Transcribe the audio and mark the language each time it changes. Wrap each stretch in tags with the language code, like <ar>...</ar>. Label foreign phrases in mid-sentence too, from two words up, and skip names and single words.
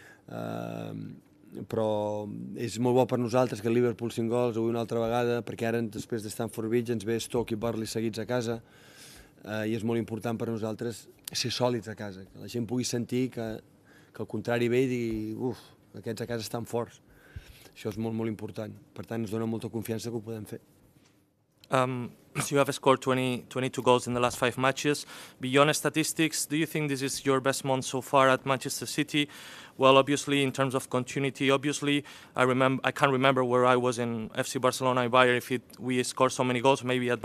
<ca>Però és molt bo per nosaltres que el Liverpool 5 gols, avui una altra vegada, perquè ara després de Stamford Bridge ens ve Stoke i Burnley seguits a casa, i és molt important per nosaltres ser sòlids a casa, que la gent pugui sentir que al contrari ve i digui, uf, aquests a casa estan forts. Això és molt important. Per tant, ens dona molta confiança que ho podem fer.</ca> <en>So you have scored 22 goals in the last 5 matches. Beyond statistics, do you think this is your best month so far at Manchester City? Well, obviously, in terms of continuity, I can't remember where I was in FC Barcelona and Bayern if we scored so many goals.</en>